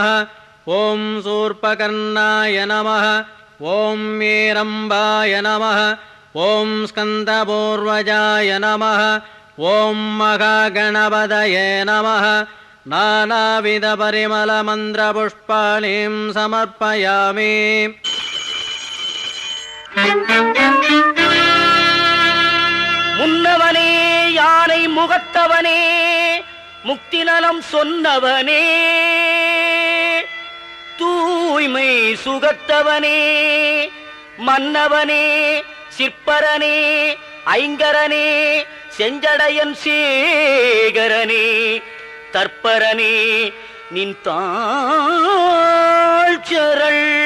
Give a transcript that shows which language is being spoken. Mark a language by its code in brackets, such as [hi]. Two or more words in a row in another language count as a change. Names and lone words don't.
[sa] ओम शूर्पकर्णाय नमः. ओम मेरंबाय नमः. ओम स्कंदपूर्वजाय नमः. ओम महागणपतये नमः. नानाविध परिमल मंत्र पुष्पाणिं समर्पयामि. [ta] முன்னவனே யானை முகத்தவனே முக்தி நலம் சொன்னவனே தூய்மை சுகத்தவனே மன்னவனே சிற்பரனே ஐங்கரனே செஞ்சடையன் சேகரனே தற்பரனே நின் தாழ்ச்சரள்.